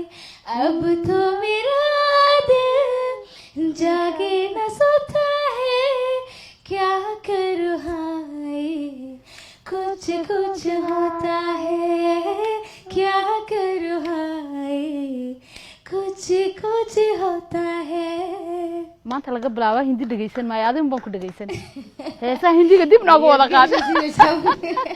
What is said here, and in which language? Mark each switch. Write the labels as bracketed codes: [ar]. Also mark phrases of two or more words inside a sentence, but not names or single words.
[hi] अब तो मेरा दिल जागे न सोता है, क्या करूँ हाय, कुछ कुछ होता है, क्या करूँ हाय, कुछ कुछ होता है। [so] maanta laga bilaabo hindi dhageysan maayo, adigu baan ku dhageysan heesaha hindiga dib noogu wada qaada.